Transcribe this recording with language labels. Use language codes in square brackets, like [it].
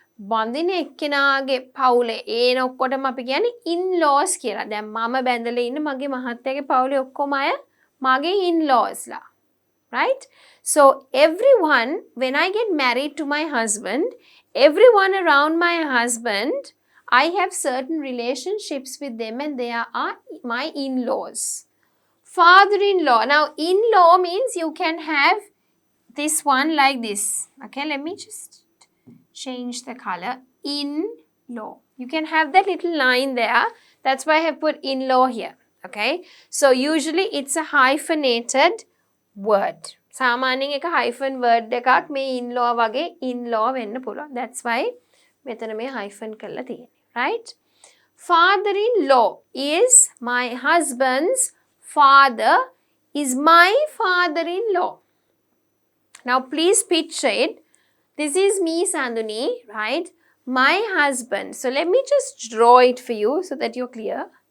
[si] බඳින එක්කෙනාගේ පවුලේ ඒන ඔක්කොටම අපි කියන්නේ in-laws කියලා දැන් මම බැඳලා ඉන්න මගේ මහත්තයාගේ පවුලේ ඔක්කොම අය මගේ in-laws ලා [en] right so everyone when I get married to my husband everyone around my husband I have certain relationships with them and they are my in-laws. Father-in-law. Now, in-law means you can have this one like this. Okay, let me just change the color. In-law. You can have that little line there. That's why I have put in-law here. Okay, so usually it's a hyphenated word. [si] සාමාන්‍යයෙන් එක hyphen word එකක් මේ in-law වගේ in-law වෙන්න පුළුවන්. [en] That's why [si] මෙතන මේ hyphen කරලා තියෙන්නේ. [en] Right? Father-in-law is my husband's father is my father-in-law. Now please picture it. This is me, Sanduni, right? My husband. So let me just draw it for you so that you're clear.